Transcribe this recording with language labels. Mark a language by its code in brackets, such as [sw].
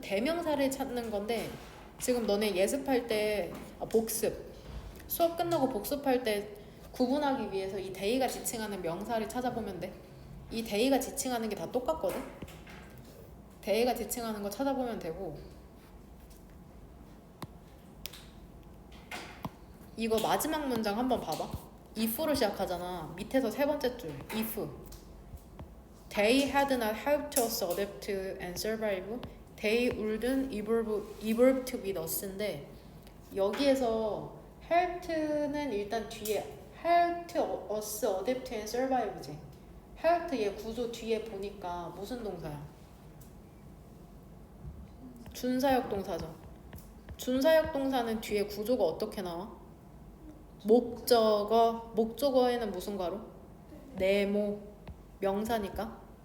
[ko] 대명사를 찾는 건데 지금 너네 예습할 때 복습 수업 끝나고 복습할 때 구분하기 위해서 이 대의가 지칭하는 명사를 찾아보면 돼. 이 대의가 지칭하는 게 다 똑같거든. 대의가 지칭하는 거 찾아보면 되고, 이거 마지막 문장 한번 봐봐. if로 시작하잖아. 밑에서 세 번째 줄 [en] if They had not helped us adapt and survive. They wouldn't evolve to be us인데 [ko] 여기에서 [en] helped는 [ko] 일단 뒤에 [en] helped us adapt and survive지. [ko] helped 얘 구조 뒤에 보니까 무슨 동사야? 준사역 동사죠. 준사역 동사는 뒤에 구조가 어떻게 나와? 목적어. 목적어에는 무슨 괄호? 네모. 명사니까.